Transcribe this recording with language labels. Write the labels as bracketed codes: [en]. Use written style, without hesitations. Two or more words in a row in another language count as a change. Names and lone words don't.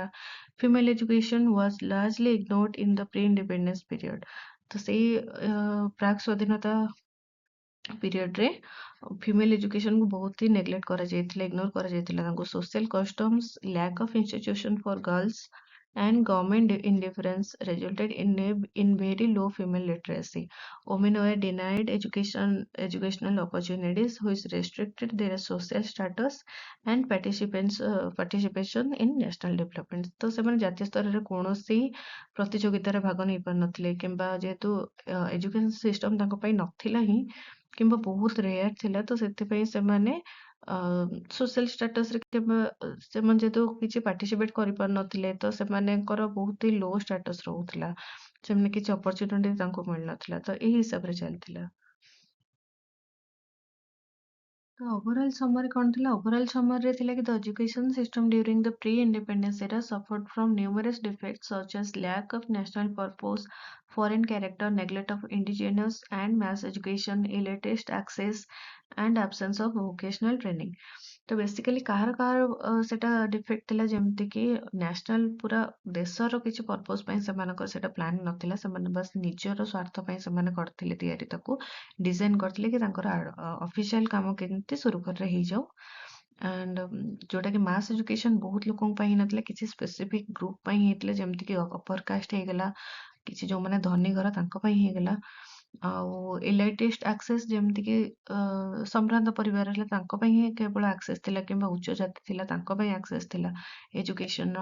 [en] female education was largely ignored in the pre-independence period. [or] ତ ସେଇ ପ୍ରାକ୍ ସ୍ୱାଧୀନତା ପିରିୟଡରେ [en] female education [or] କୁ ବହୁତ ହି ନେଗ୍ଲେକ୍ଟ କରାଯାଇଥିଲା, ଇଗ୍ନୋର କରାଯାଇଥିଲା ତାଙ୍କୁ। [en] social customs, lack of institution for गर्ल्स and government indifference resulted in very low female literacy. Women were denied educational opportunities, which restricted their social status and participation in national development. [or] ତ ସେମାନେ ଜାତୀୟ ସ୍ତରରେ କୌଣସି ପ୍ରତିଯୋଗିତାରେ ଭାଗ ନେଇ ପାରୁନଥିଲେ, କିମ୍ବା ଯେହେତୁ [en] education system [or] ତାଙ୍କ ପାଇଁ ନଥିଲା ହିଁ, କିମ୍ବା ବହୁତ ରେୟାର ଥିଲା, ତ ସେଥିପାଇଁ ସେମାନେ [en] social status [or] କିମ୍ବା ସେମାନେ ଯେହେତୁ କିଛି ପାର୍ଟିସିପେଟ କରିପାରୁନଥିଲେ, ତ ସେମାନଙ୍କର ବହୁତ ହି [en] low status [or] ରହୁଥିଲା, ସେମାନେ କିଛି ଅପରଚ୍ୟୁନିଟି ତାଙ୍କୁ ମିଳିନଥିଲା। ତ ଏଇ ହିସାବରେ ଚାଲିଥିଲା। ତ [en] overall summary [or] କଣ ଥିଲା? ଓଭରଅଲ୍ ସମରିରେ ଥିଲା କି [en] the education system during the pre-independence era suffered from numerous defects such as lack of national purpose, foreign character, neglect of indigenous and mass education, illiterate access, and absence of vocational training. [or] ତ ବେସିକାଲି କାହାର କାହାର ସେଟା ଡିଫେକ୍ଟ ଥିଲା, ଯେମିତିକି ନ୍ୟାସନାଲ ପୁରା ଦେଶର କିଛି ପର୍ପୋଜ ପାଇଁ ସେମାନଙ୍କର ସେଟା ପ୍ଲାନ୍ ନଥିଲା, ସେମାନେ ବାସ୍ ନିଜର ସ୍ୱାର୍ଥ ପାଇଁ ସେମାନେ କରିଥିଲେ ତିଆରି, ତାକୁ ଡିଜାଇନ କରିଥିଲେ କି ତାଙ୍କର ଅଫିସିଆଲ କାମ କେମିତି ସୁରୁଖୁରୁରେ ହେଇଯାଉ। ଆଣ୍ଡ ଯୋଉଟାକି [en] mass education [or] ବହୁତ ଲୋକଙ୍କ ପାଇଁ ହେଇନଥିଲା, କିଛି [en] specific group [or] ପାଇଁ ହେଇଥିଲା, ଯେମିତିକି [en] upper caste [or] ହେଇଗଲା, କିଛି ଯୋଉମାନେ ଧନୀ ଘର ତାଙ୍କ ପାଇଁ ହେଇଗଲା, ଆଉ [en] elitist access [or] ଯେମିତିକି ସମ୍ଭ୍ରାନ୍ତ ପରିବାର ହେଲେ ତାଙ୍କ ପାଇଁ ହିଁ କେବଳ ଆକ୍ସେସ୍ ଥିଲା, କିମ୍ବା ଉଚ୍ଚ ଜାତି ଥିଲା ତାଙ୍କ ପାଇଁ ଆକ୍ସେସ୍ ଥିଲା ଏଜୁକେସନର।